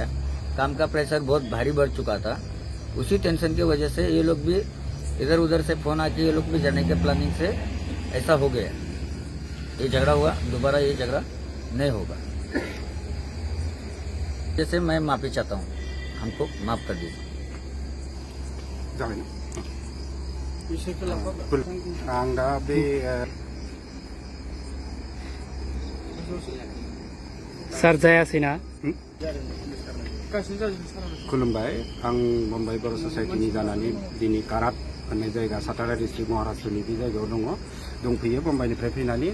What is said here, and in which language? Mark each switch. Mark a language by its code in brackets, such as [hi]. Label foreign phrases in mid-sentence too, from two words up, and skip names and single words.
[hi] काम का प्रेशर बहुत भारी बढ़ चुका था। उसी टेंशन की वजह से ये लोग भी इधर उधर से फोन आके ये लोग भी जाने के प्लानिंग से ऐसा हो गया। ये झगड़ा हुआ, दोबारा ये झगड़ा नहीं होगा। जैसे मैं माफी चाहता हूँ, हमको माफ कर दीजिए। [brx] जाबाय ना बिसोरखौ लाफा आं दा बे सार जायासैना गासिनो जाजोबो सारा खुलुमबाय। आं मुम्बाइ बर' ससाइटिनि जानानै दिनै कारात होननाय जायगा सातारा डिस्ट्रिक्ट महाराष्ट्रनि बे जायगायाव दंफैयो मुम्बाइनिफ्राय फैनानै।